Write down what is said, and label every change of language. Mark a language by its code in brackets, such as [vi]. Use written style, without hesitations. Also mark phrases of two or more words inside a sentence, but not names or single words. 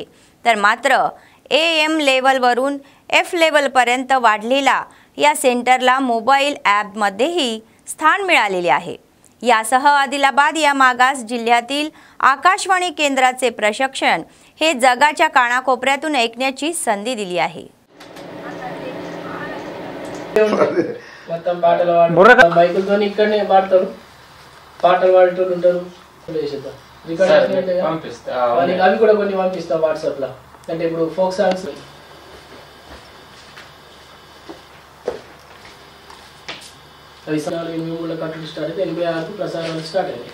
[mr] तर मात्र AM लेवलवरून F लेवलपर्यंत वाढलेला या सेंटरला [en] mobile appमध्येही [mr] स्थान मिळालेले आहे. यासह आदिलाबाद या मागास जिल्ह्यातील आकाशवाणी केंद्राचे प्रशिक्षण हे जगाच्या कानाकोपऱ्यातून ऐकण्याची संधी दिली आहे. [te] అంటే ఇప్పుడు [en] folk songs [te] అవి సాంగ్లు 83 కట్టుడు స్టార్ట్ అయితే 86 ప్రసారాలు స్టార్ట్ అయ్యాయి.